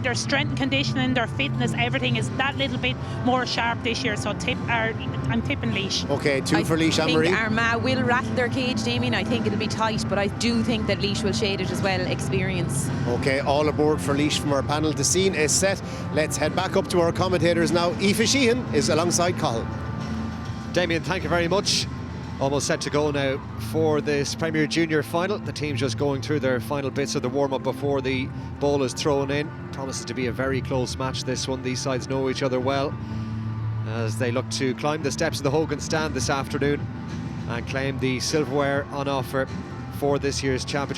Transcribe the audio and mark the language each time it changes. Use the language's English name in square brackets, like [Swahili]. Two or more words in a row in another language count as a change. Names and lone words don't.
[English] Their strength and conditioning, their fitness, everything is that little bit more sharp this year. So I'm tipping Laois. Okay, two for Laois, I Anne-Marie. think Armagh will rattle their cage, Damien. I think it'll be tight, but I do think that Laois will shade it as well. Experience. Okay, all aboard for Laois from our panel. The scene is set. Let's head back up to our commentators now. Aoife Sheehan is alongside Cathal. Damien, thank you very much. Almost set to go now for this Premier Junior final. The team's just going through their final bits of the warm-up before the ball is thrown in. Promises to be a very close match, this one. These sides know each other well as they look to climb the steps of the Hogan stand this afternoon and claim the silverware on offer for this year's championship.